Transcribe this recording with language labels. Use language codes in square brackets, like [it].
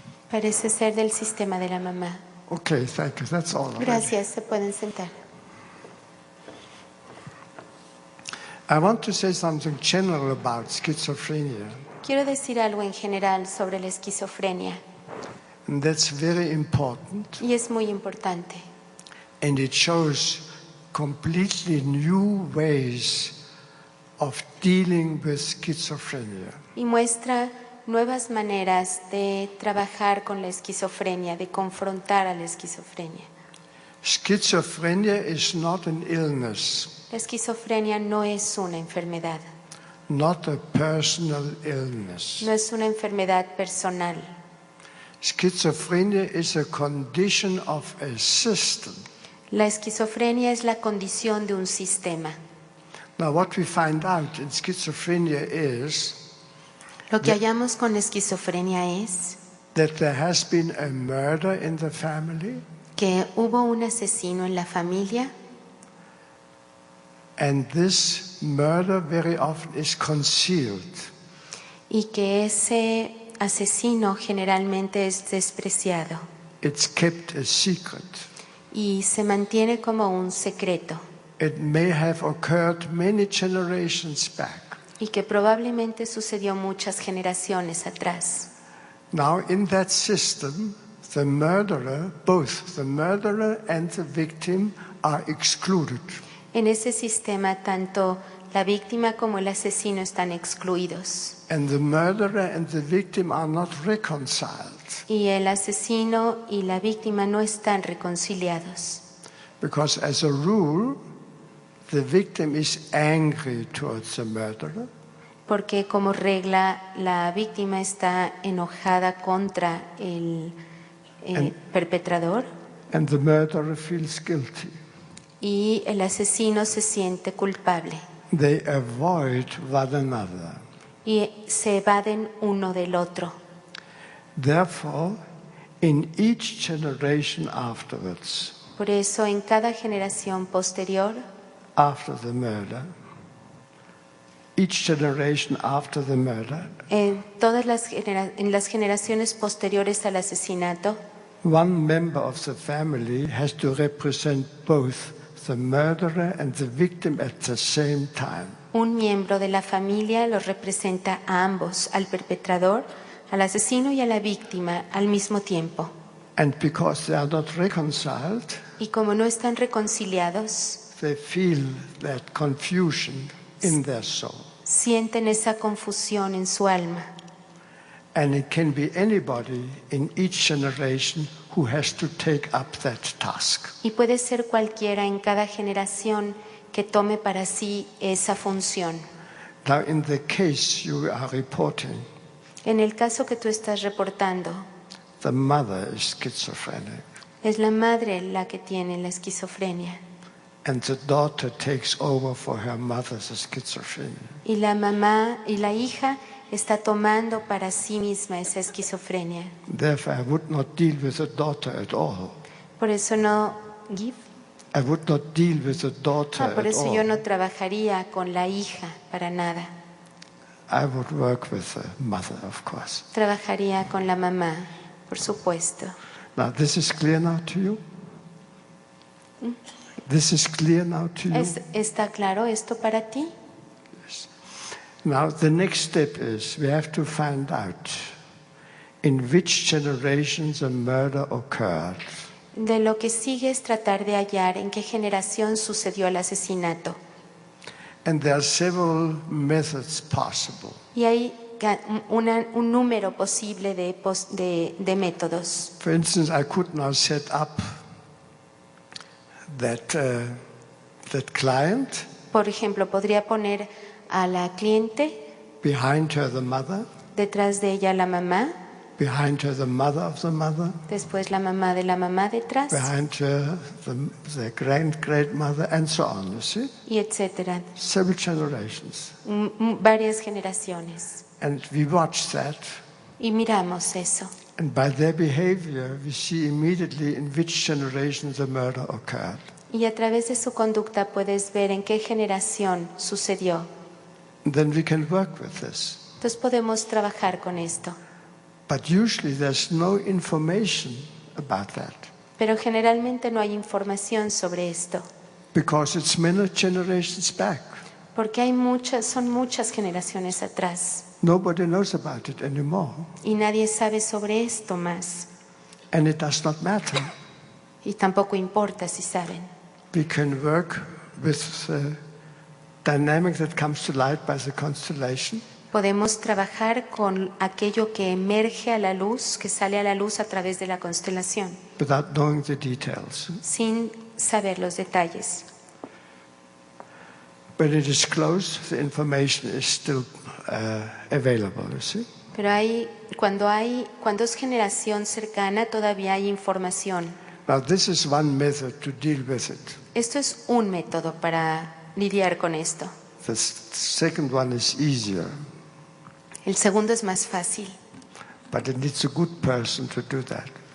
[es] Parece ser del sistema de la mamá. [en] Okay, thank you. That's all. already. [es] Gracias, se pueden sentar. [en] I want to say something general about schizophrenia. [es] Quiero decir algo en general sobre la esquizofrenia [en] And that's very important. [es] y es muy importante. [en] And it shows completely new ways of dealing with schizophrenia. [es] Y muestra nuevas maneras de trabajar con la esquizofrenia, de confrontar a la esquizofrenia. [en] Schizophrenia is not an illness, [es] La esquizofrenia no es una enfermedad, [en] not a personal illness. [es] no es una enfermedad personal. [en] Schizophrenia is a condition of a system. [es] La esquizofrenia es la condición de un sistema. [en] Now, what we find out in schizophrenia is [es] Lo que hallamos con esquizofrenia es [en] that there has been a murder in the family, [es] que hubo un asesino en la familia [en] and this murder very often is concealed. [es] y que ese asesino generalmente es despreciado [en] It's kept a secret. [es] y se mantiene como un secreto [en] It may have occurred many generations back. [es] y que probablemente sucedió muchas generaciones atrás. [en] Now, in that system, the murderer, both the murderer and the victim, are excluded. [es] En ese sistema tanto la víctima como el asesino están excluidos [en] And the murderer and the victim are not reconciled [es] y el asesino y la víctima no están reconciliados [en] because, as a rule, the victim is angry towards the murderer [es] porque como regla la víctima está enojada contra el perpetrador [en] and the murderer feels guilty. [es] y el asesino se siente culpable [en] They avoid one another. [es] y se evaden uno del otro. [en] Therefore, in each generation afterwards, [es] Por eso en cada generación posterior, [en] after the murder, each generation after the murder, [es] en las generaciones posteriores al asesinato, [en] one member of the family has to represent both the murderer and the victim at the same time. [es] un miembro de la familia los representa a ambos, al perpetrador, al asesino y a la víctima al mismo tiempo. [en] And because they are not reconciled, [es] Y como no están reconciliados, [en] they feel that confusion in their soul. [es] sienten esa confusión en su alma. [en] And it can be anybody in each generation who has to take up that task. [es] Y puede ser cualquiera en cada generación que tome para sí esa función. [en] Now, in the case you are reporting, [es] En el caso que tú estás reportando, [en] the mother is schizophrenic, [es] es la madre la que tiene la esquizofrenia [en] and the daughter takes over for her mother's schizophrenia. [es] y la mamá y la hija está tomando para sí misma esa esquizofrenia. [en] Therefore, I would not deal with the daughter at all. [es] Por eso no [en] I would not deal with the daughter [es] por [en] at [es] eso yo [en] all. [es] no trabajaría con la hija para nada. [en] I would work with the mother, of course. [es] Trabajaría con la mamá, por supuesto. [en] Now, this is clear now to you? This is clear now to you? [es] ¿Está claro esto para ti? [en] Now, the next step is we have to find out in which generations a murder occurred. [es] De lo que sigue es tratar de hallar en qué generación sucedió el asesinato. [en] And there are several methods possible. [es] Y hay un número posible de métodos. [en] For instance, I could now set up that client, [es] Por ejemplo, podría poner a la cliente, [en] behind her the mother, [es] detrás de ella la mamá, [en] behind her the mother of the mother, [es] después la mamá de la mamá detrás, [en] behind her the great-grandmother, and so on, you see? [es] y etcétera. [en] Several generations. [es] Varias generaciones. [en] And we watch that, [es] Y miramos eso. [en] and by their behavior, we see immediately in which generation the murder occurred. [es] Y a través de su conducta puedes ver en qué generación sucedió. [en] And then we can work with this. [es] Entonces podemos trabajar con esto. [en] But usually there's no information about that, [es] Pero generalmente no hay información sobre esto. [en] because it's many generations back. [es] Porque son muchas generaciones atrás. [en] Nobody knows about it anymore. [es] Y nadie sabe sobre esto más. [en] And it does not matter. [es] Y tampoco importa si saben. [en] We can work with the dynamic that comes to light by the constellation. [es] Podemos trabajar con aquello que emerge a la luz, que sale a la luz a través de la constelación, [en] Without knowing the details. [es] sin saber los detalles. [en] When it is closed, the information is still available, you see. [es] Pero cuando es generación cercana, todavía hay información. [en] Now, this is one method to deal with it. [es] Esto es un método para lidiar con esto. [en] The second one is easier, [es] El segundo es más fácil, [en] but it needs a good person to do that.